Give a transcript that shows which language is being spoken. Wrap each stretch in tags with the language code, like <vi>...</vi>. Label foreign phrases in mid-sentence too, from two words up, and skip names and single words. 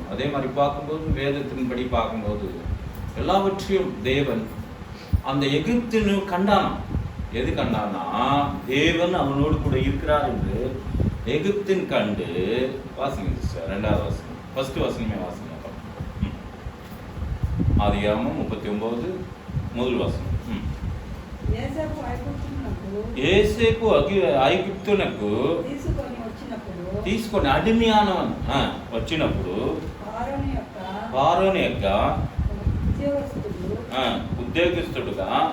<ta>அதே மாதிரி பார்க்கும்போது வேதத்தின்படி பார்க்கும்போது எல்லாவற்றையும் தேவன் அந்த எகிப்தினு கண்டானாம். எது கண்டானா, தேவன் அவனோடு கூட இருக்கிறார் என்று எகிப்தின் கண்டு. வாசிங்க சிஸ்டர், 2வது வசனம், ஃபர்ஸ்ட் வசனமே வாசிங்க. ஆதியாகமம் 39 முதல் வசனம்.</ta> <te>యేసేపు ఐగుప్తునకు తీసుకొని అడిమియానవన్ వచ్చినప్పుడు ఫారోని యొక్క ఉద్యోగస్తుడుగా</te>